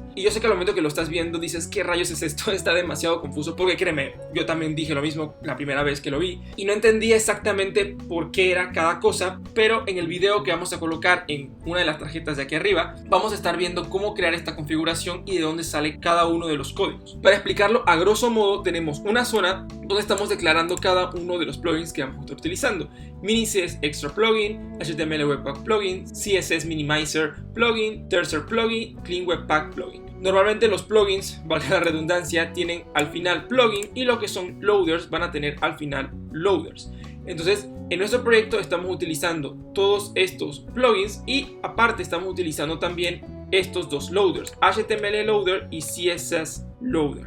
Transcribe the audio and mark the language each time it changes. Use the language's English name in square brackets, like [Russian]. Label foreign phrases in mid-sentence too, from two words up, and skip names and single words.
[Spanish] Y yo sé que al momento que lo estás viendo dices, ¿qué rayos es esto? Está demasiado confuso, porque créeme, yo también dije lo mismo la primera vez que lo vi y no entendía exactamente por qué era cada cosa, pero en el video que vamos a colocar en una de las tarjetas de aquí arriba vamos a estar viendo cómo crear esta configuración y de dónde sale cada uno de los códigos. Para explicarlo a grosso modo, tenemos una zona donde estamos declarando cada uno de los plugins que vamos a estar utilizando: Mini CS Extra Plugin, HTML Webpack Plugin, CSS Minimizer Plugin, Terser Plugin, Clean Webpack Plugin. Normalmente los plugins, valga la redundancia, tienen al final plugin, y lo que son loaders van a tener al final loaders. Entonces, en nuestro proyecto estamos utilizando todos estos plugins y aparte estamos utilizando también estos dos loaders, HTML Loader y CSS Loader.